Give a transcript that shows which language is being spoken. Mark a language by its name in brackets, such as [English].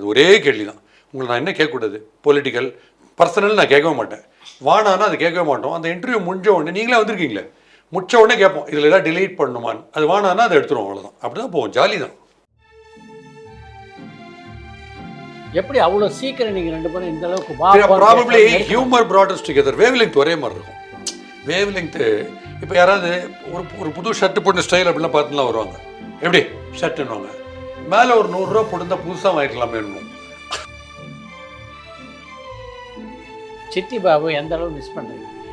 [Tamil] அது ஒரே கேள்வி தான் உங்களை நான் என்ன கேட்கக்கூடாது பொலிட்டிக்கல் பர்சனல் நான் கேட்கவே மாட்டேன் வானானா அது கேட்கவே மாட்டோம். அந்த இன்டர்வியூ முடிஞ்ச உடனே நீங்களே வந்திருக்கீங்களே முடிச்ச உடனே கேட்போம் இதில் ஏதாவது டிலீட் பண்ணுமான்னு அது வானானா அதை எடுத்துருவோம் அவ்வளோதான் அப்படி தான் போவோம் ஜாலி தான். எப்படி அவ்வளோ சீக்கிரம் நீங்கள் 2 பேரும் இந்த அளவுக்கு [English] Probably humour brought us together. [Tamil] Wave length ஒரே மாதிரி இருக்கும். வேவ் லெங்க்த்து இப்போ யாராவது ஒரு புது ஷர்ட்டு போட்டு ஸ்டைல் அப்படிலாம் பார்த்துலாம் வருவாங்க எப்படி ஷர்ட்டுன்னுவாங்க மேலே ஒரு 100 ரூபா போட்டுருந்தா புதுசாக வாங்கிக்கலாமே என்னமோ. சிட்டி பாபு எந்த அளவு மிஸ் பண்ணுறீங்க?